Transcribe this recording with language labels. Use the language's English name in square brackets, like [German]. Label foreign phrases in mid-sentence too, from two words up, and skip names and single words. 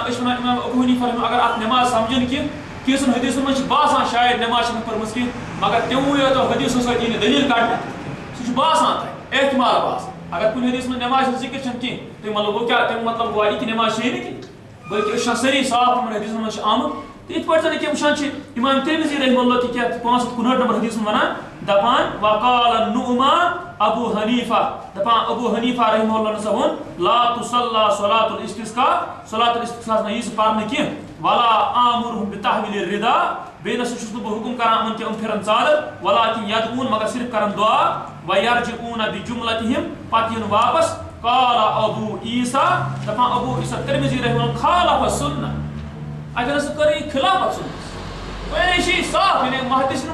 [Kashmiri] أسۍ چھِ وَنان اِمام ابوٗ حنیٖفہ اگر اَتھ نٮ۪ماز سَمجھِنۍ کینٛہہ کینٛژھن حدیٖثَن منٛز چھِ باسان شاید نٮ۪ماز چھِنہٕ پٔرمٕژ کینٛہہ مگر تِموٕے یوتو حدیٖثو سۭتۍ یی نہٕ دٔلیٖل کَڑنہٕ سُہ چھُ باسان تۄہہِ احتمال باسان اگر کُنہِ حدیٖثَس منٛز نٮ۪مازِ ہِنٛز ذِکر چھَنہٕ کینٛہہ تَمیُک مطلب گوٚو کیٛاہ تَمیُک مطلب گوٚو یہِ کہِ نٮ۪ماز چھےٚ نہٕ کینٛہہ بٔلکہِ أسۍ چھِ سٲری صاف یِمَن حدیٖثَن منٛز چھِ آمُت تہٕ یِتھ پٲٹھۍ زَن ییٚکیٛاہ وٕچھان چھِ اِمام تِرمِذی [Arabic] رحمہ اللہ [Kashmiri] تہِ کیٛاہ 559 نمبر حدیٖثَس منٛز وَنان دَپان وقال النعمان ابوٗ حنیٖفہ دَپان ابوٗ حنیٖفہ رحمہ اللہ ہسا ووٚن [Arabic] لا تصلی صلاۃ الاستسقاء صلاۃ الاستسقاء [Kashmiri] نہ یی سُہ پَرنہٕ کینٛہہ [Arabic] ولا آمرہم بتحویل الرداء [Kashmiri] بیٚیہِ نَسا چھُس نہٕ بہٕ حُکُم کران یِمن کہِ یِم پھِرن ژادر [Arabic] ولکن یدعوٗن [Kashmiri] مگر صرف کرن دعا [Arabic] ویرجعوٗن بجملتہم [Kashmiri] پتہٕ یِن واپس قال ابوٗ عیٖسیٰ دَپان ابوٗ عیٖسیٰ تِرمِذی [Arabic] رحمہ اللہ خالف السنہ [Kashmiri] اَتٮ۪ن ہسا کٔر یہِ خِلافت سُنتس یعنی یہِ چھِ یہِ صاف یعنی محدثیٖن